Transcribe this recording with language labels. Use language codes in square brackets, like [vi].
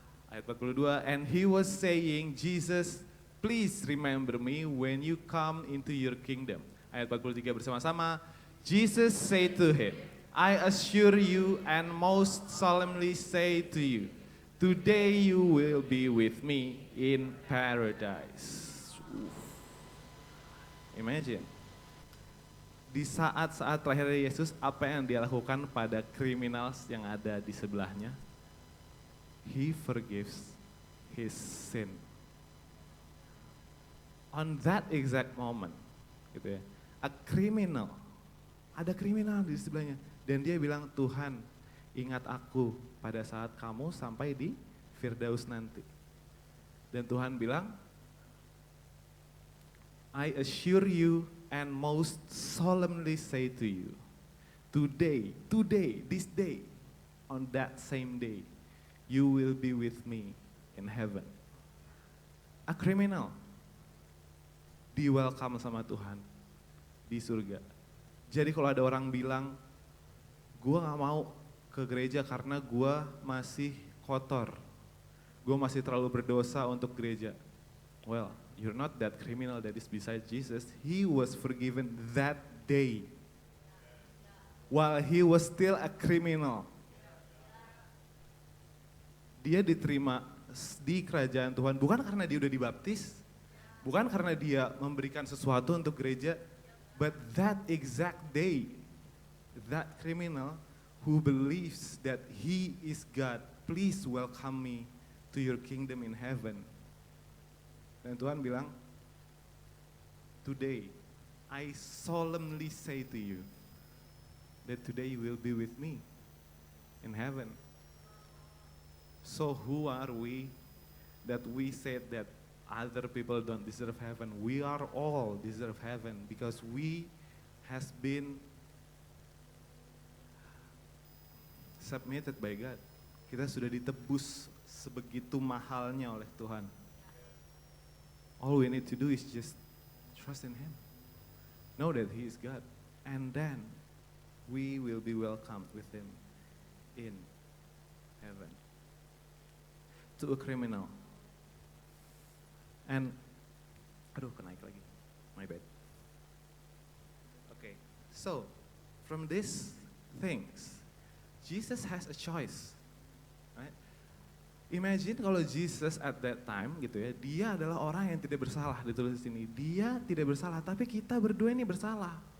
[id] Ayat 42, [en] and he was saying, Jesus, please remember me when you come into your kingdom. [id] Ayat 43 bersama-sama, [en] Jesus said to him, I assure you and most solemnly say to you, today you will be with me in paradise. Imagine, [id] di saat-saat terakhir Yesus, apa yang dia lakukan pada criminals yang ada di sebelahnya? [en] He forgives his sin. On that exact moment, [id] gitu ya, ada kriminal di sebelahnya, dan dia bilang, Tuhan, ingat aku pada saat kamu sampai di Firdaus nanti. Dan Tuhan bilang, [en] I assure you and most solemnly say to you, today, this day, on that same day, you will be with me in heaven. [id] A criminal di welcome sama Tuhan di surga. Jadi kalau ada orang bilang, gua gak mau ke gereja karena gua masih kotor, gua masih terlalu berdosa untuk gereja. [en] Well, you're not that criminal that is beside Jesus. He was forgiven that day while he was still a criminal. [id] Dia diterima di kerajaan Tuhan bukan karena dia udah dibaptis, bukan karena dia memberikan sesuatu untuk gereja, [en] but that exact day, that criminal who believes that he is God, please welcome me to your kingdom in heaven. [id] Dan Tuhan bilang, [en] today I solemnly say to you that today you will be with me in heaven. So who are we that we said that other people don't deserve heaven? We are all deserve heaven because we has been submitted by God. [id] Kita sudah ditebus sebegitu mahalnya oleh Tuhan. [en] All we need to do is just trust in Him. Know that He is God. And then we will be welcomed with Him in heaven. to a criminal. [id] And, aduh kenaik lagi, [en] my bad. Okay, so from these things, Jesus has a choice. Right? Imagine [id] kalau Jesus [en] at that time [id] gitu ya, dia adalah orang yang tidak bersalah, ditulis di sini. Dia tidak bersalah, tapi kita berdua ini bersalah.